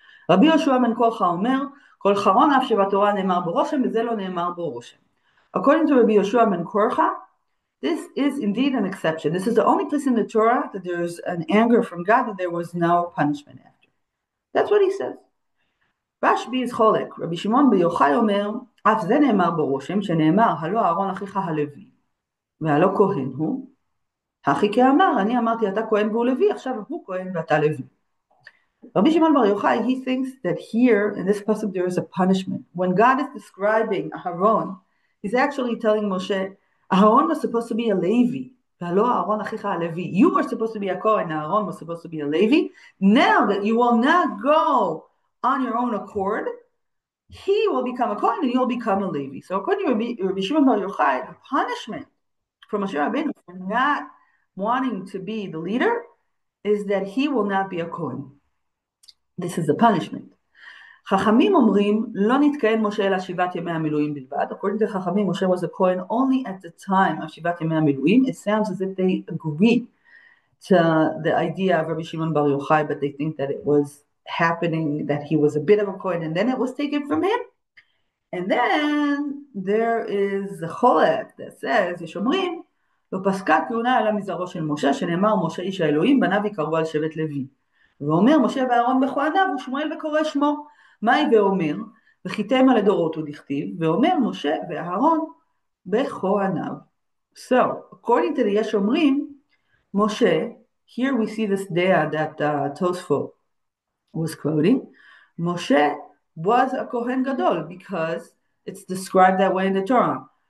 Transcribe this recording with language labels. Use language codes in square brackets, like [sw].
[he] רבי יהושע בן קורחה אומר, כל חרון אף שבתורה נאמר בו רושם, וזה לא נאמר בו רושם. [en] According to Rabbi Yehoshua ben Korcha, this is indeed an exception. This is the only place in the Torah that there is an anger from God, that there was no punishment after. That's what he says. Rashbi is cholek. Rabbi Shimon bar Yochai [he] אומר, אף זה נאמר בו רושם, שנאמר, הלא אהרון אחיך הלוי, והלא כהן הוא, הכי כאמר, אני אמרתי אתה כהן והוא לוי, עכשיו הוא כהן ואתה לוי. [en] Rabbi Shimon bar Yochai, he thinks that here in this pasuk there is a punishment. When God is describing Aharon, he's actually telling Moshe, Aharon was supposed to be a Levi. You were supposed to be a Kohen, Aharon was supposed to be a Levi. Now that you will not go on your own accord, he will become a Kohen and you'll become a Levi. So according to Rabbi Shimon bar Yochai, the punishment for Moshe Rabbeinu for not wanting to be the leader is that he will not be a Kohen. This is the punishment. [he] חכמים אומרים, לא נתקיים משה אלא שבעת ימי המילואים בלבד. [en] According to חכמים, Moshe was a Kohen only at the time of שבעת ימי המילואים. It sounds as if they agree to the idea of Rabbi Shimon bar Yochai, but they think that it was happening, that he was a bit of a Kohen, and then it was taken from him. And then there is the cholek that says, [he] יש אומרים, ופסקה כהונה עלה מזרעו של משה, שנאמר משה איש האלוהים, בניו יקראו על שבט לוי. ואומר משה ואהרון בכהניו, ושמואל וקורא שמו. מהי ואומר? וחיתם על הדורות הוא דכתיב, ואומר משה ואהרון בכהניו. [en] So, according to the Yeshomrim, Moshe, here we see this dea that Tosfot was quoting. Moshe was a Kohen Gadol because it's described that way in the Torah.